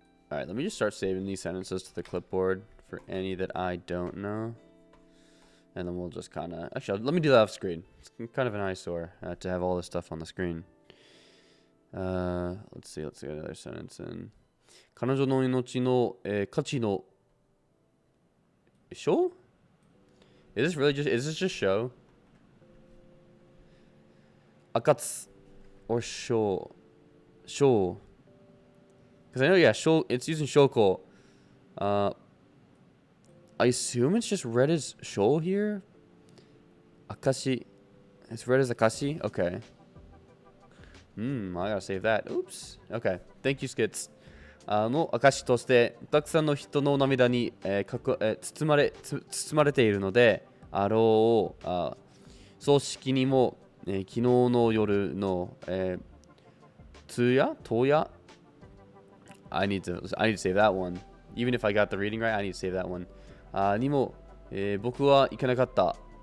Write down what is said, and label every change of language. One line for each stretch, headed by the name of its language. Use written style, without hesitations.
English: All right, let me just start saving these sentences to the clipboard for any that I don't know. And then we'll just kind of... Actually, let me do that off screen. It's kind of an eyesore to have all this stuff on the screen. Let's see another sentence in.
Japanese: 彼女の命の、価値の show?
English: Is this just show? Akatsu or show? Show. Because I know, yeah, show, it's using shoko. I assume it's just read as show here. Akashi. It's read as Akashi? Okay. I gotta save that. Oops. Okay. Thank you, Skits.
Japanese: の証としてたくさんの人の涙に、包まれているのであろう。葬式にも、昨日の夜の、通夜
English: I need to save that one. Even if I got the reading right, I need to save that one.
Japanese: にも、僕は行かなかった。